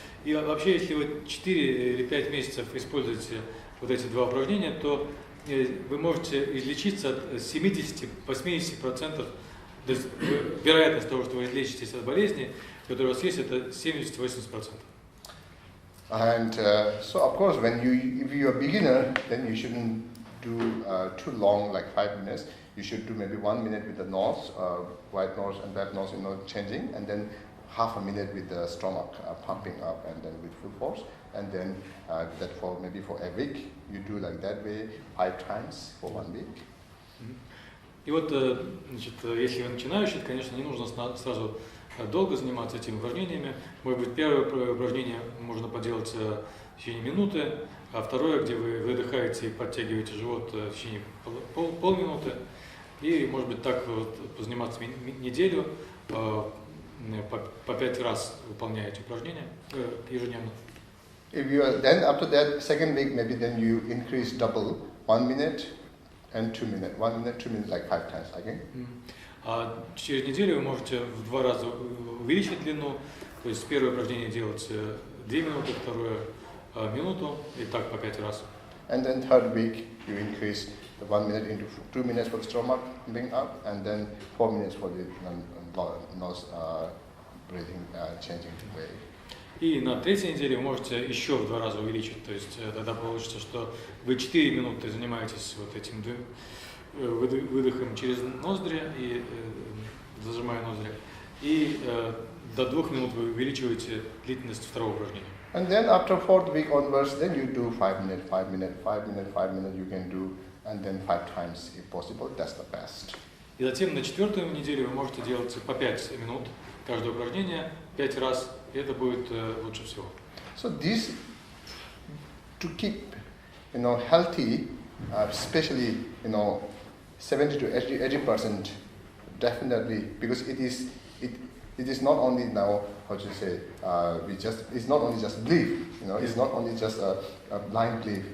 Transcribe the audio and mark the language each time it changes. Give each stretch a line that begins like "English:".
Russian: И вообще, если вы 4 или 5 месяцев используете вот эти два упражнения, то вы можете излечиться от 70-80%. То есть вероятность того, что вы излечитесь от болезни, которая у вас есть, это 70-80%.
English: And so, of course, if you're a beginner, then you shouldn't do too long, like 5 minutes. You should do maybe 1 minute with the nose, right nose and left nose, changing, and then half a minute with the stomach pumping up, and then with full force, and then that for a week. You do like that way 5 times for 1 week.
Russian: И вот, значит, если вы начинающий, конечно, не нужно сразу долго заниматься этими упражнениями. Может быть, первое упражнение можно поделать в течение минуты, а второе, где вы выдыхаете и подтягиваете живот в течение полминуты. И, может быть, так вот позаниматься неделю, по 5 раз выполняете упражнения ежедневно.
English: Then after that, second week, maybe then you increase double, 1 minute and 2 minutes. 1 minute, 2 minutes, like 5 times again.
Russian: А через неделю вы можете в 2 раза увеличить длину, то есть первое упражнение делать 2 минуты, второе минуту, и так по 5 раз.
English: And then third week you increase the 1 minute into 2 minutes for the stomach pumping up, and then 4 minutes for the nose breathing changing way.
Russian: И на третьей неделе вы можете еще в 2 раза увеличить, то есть тогда получится, что вы 4 минуты занимаетесь вот этим выдохом через ноздри и зажимая ноздри, и до 2 минут вы увеличиваете длительность второго упражнения.
English: And then after 4th week onwards, then you do 5 minutes, 5 minutes, 5 minutes, 5 minutes you can do, and then 5 times if possible. That's the best.
Russian: И затем на 4-ю неделю вы можете делать по 5 минут каждое упражнение 5 раз, и это будет лучше всего.
English: So this, to keep, healthy, especially, 70 to 80%, definitely, because it is not only now, it's not only just belief, it's not only just a blind belief.